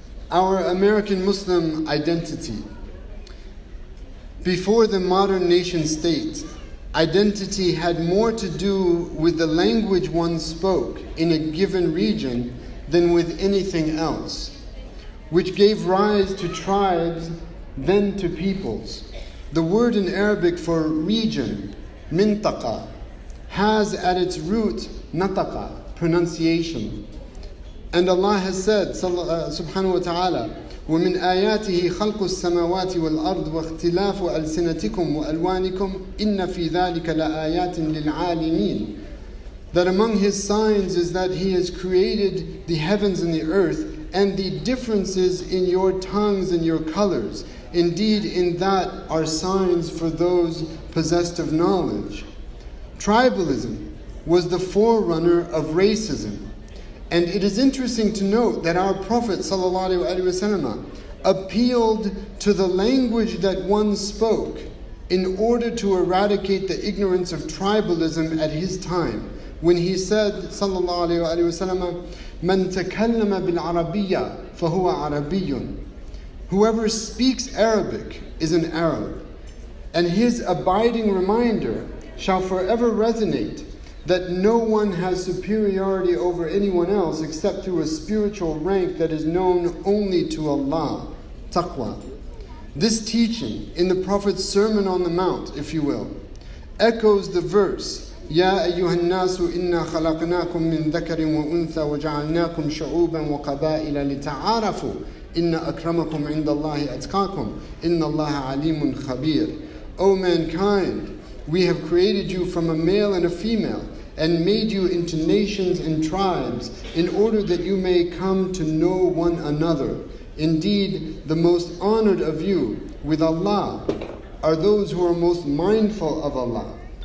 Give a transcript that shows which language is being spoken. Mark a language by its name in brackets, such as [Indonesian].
[English] Our American Muslim identity. Before the modern nation state, identity had more to do with the language one spoke in a given region than with anything else, which gave rise to tribes, then to peoples. The word in Arabic for region, mintaqa, has at its root nataqa, pronunciation. And Allah has said, subhanahu wa ta'ala, [Arabic] وَمِنْ آيَاتِهِ خَلْقُ السَّمَاوَاتِ وَالْأَرْضِ وَاخْتِلَافُ أَلْسِنَتِكُمْ وَأَلْوَانِكُمْ إِنَّ فِي ذَلِكَ لَآيَاتٍ لِلْعَالِمِينَ. [English] That among His signs is that He has created the heavens and the earth, and the differences in your tongues and your colors. Indeed, in that are signs for those possessed of knowledge. Tribalism was the forerunner of racism. And it is interesting to note that our Prophet ﷺ appealed to the language that one spoke in order to eradicate the ignorance of tribalism at his time, when he said, ﷺ, [Arabic] مَنْ تَكَلَّمَ بِالْعَرَبِيَّةِ فَهُوَ عَرَبِيٌّ. [English] Whoever speaks Arabic is an Arab. And his abiding reminder shall forever resonate that no one has superiority over anyone else except through a spiritual rank that is known only to Allah, taqwa. This teaching in the Prophet's Sermon on the Mount, if you will, echoes the verse, [Arabic] يا أيها الناس إنا خلقناكم من ذكر وأنثى وجعلناكم شعوبا وقبائل لتعارفوا إن أكرمكم عند الله أتقاكم إن الله عليم خبير. [English] O mankind, we have created you from a male and a female and made you into nations and tribes in order that you may come to know one another. Indeed, the most honored of you with Allah are those who are most mindful of Allah.